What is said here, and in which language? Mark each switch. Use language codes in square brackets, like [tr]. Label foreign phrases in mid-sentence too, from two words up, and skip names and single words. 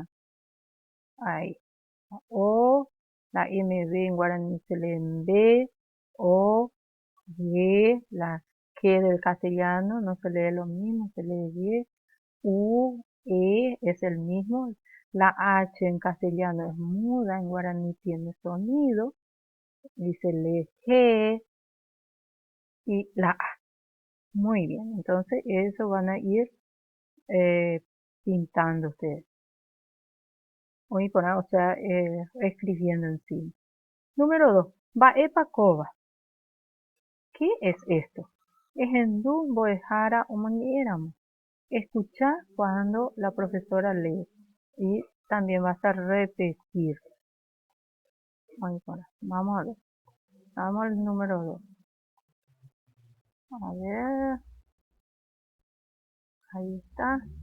[es] Ahí. O, la MB en guaraní se lee en B, O, G, la G del castellano no se lee lo mismo, se lee G, U, E es el mismo. La H en castellano es muda, en guaraní tiene sonido y se lee G y la A. Muy bien, entonces eso van a ir pintando ustedes. [gn] Oĩ porã, [es] o sea, escribiendo encima. Número 2. Mba'épakova. ¿Qué es esto? [gn] Ehendu mbo'ehára omoñe'ẽramo. [es] Escucha cuando la profesora lee y también vas a repetir. Vamos a ver. Vamos al número 2. A ver. Ahí está.